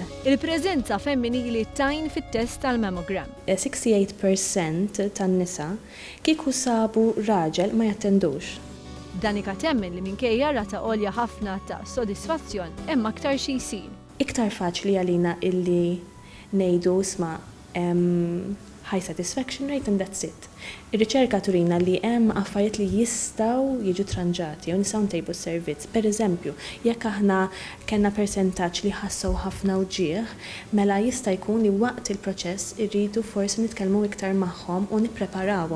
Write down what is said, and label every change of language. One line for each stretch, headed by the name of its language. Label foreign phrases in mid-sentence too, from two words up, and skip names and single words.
Maltese: Il-preżenza femminili tajn fit-test tal-mammogram. 68% tan-nisa kieku sabu raġel ma jattendux. Danika temmen li minkejja rata għolja ħafna ta' sodisfazzjon hemm aktar xi jsir. Iktar faċli għalina illi ngħidu isma'
English: high satisfaction rate and that's it.
Maltese: Ir-riċerka turina li hemm affarijiet li jistgħu jiġu tranġati jew nistgħu ntejbu s-servizz. Pereżempju, jekk aħna kellna persentaġġ li ħassew ħafna uġieħ, mela jista' jkun li waqt il-proċess irridu forsi nitkellmu iktar magħhom u nippreparawhom.